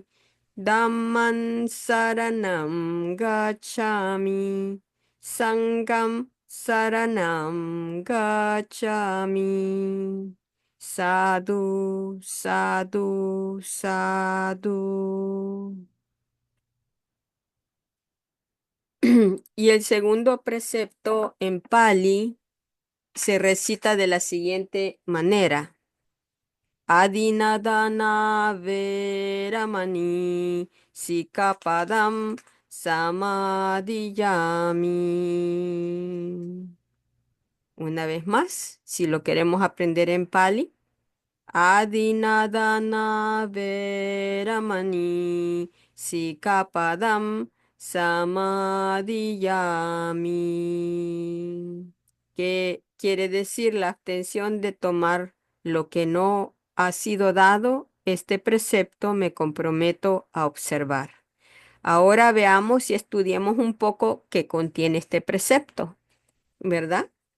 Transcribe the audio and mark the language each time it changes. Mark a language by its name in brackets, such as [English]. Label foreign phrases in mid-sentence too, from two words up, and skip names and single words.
[Pali] Dhamman saranam gacchami. Sangam saranam gacchami. Sadhu, sadhu, sadhu. [Spanish] Y el segundo precepto en Pali se recita de la siguiente manera. [Pali] Adinadana veramani sikapadam samadhiyami. [Spanish] Una vez más, si lo queremos aprender en Pali. [Pali] Adinadana veramani sikapadam samadhiyami. [Spanish] ¿Qué quiere decir la abstención de tomar lo que no ha sido dado? Este precepto me comprometo a observar. Ahora veamos y estudiemos un poco qué contiene este precepto, ¿verdad?